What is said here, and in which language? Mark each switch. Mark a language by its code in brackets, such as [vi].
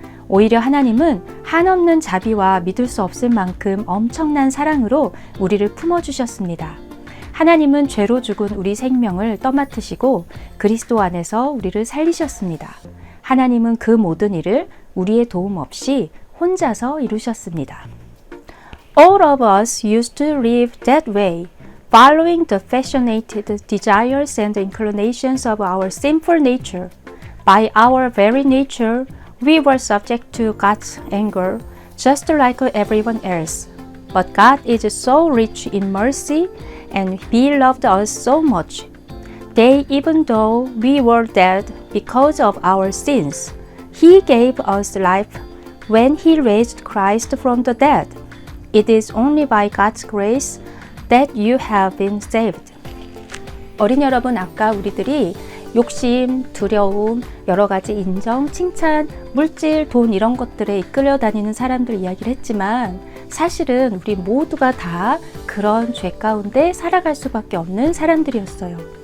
[ko] 오히려 하나님은 한없는 자비와 믿을 수 없을 만큼 엄청난 사랑으로 우리를 품어주셨습니다. 하나님은 죄로 죽은 우리 생명을 떠맡으시고 그리스도 안에서 우리를 살리셨습니다. 하나님은 그 모든 일을 우리의 도움 없이 혼자서 이루셨습니다. [en] All of us used to live that way, following the passionate desires and inclinations of our sinful nature. By our very nature, we were subject to God's anger, just like everyone else. But God is so rich in mercy, and He loved us so much. That even though we were dead because of our sins, He gave us life when He raised Christ from the dead. It is only by God's grace that you have been saved. [ko] 어린이 여러분, 아까 우리들이 욕심, 두려움, 여러 가지 인정, 칭찬, 물질, 돈 이런 것들에 이끌려 다니는 사람들 이야기를 했지만 사실은 우리 모두가 다 그런 죄 가운데 살아갈 수밖에 없는 사람들이었어요.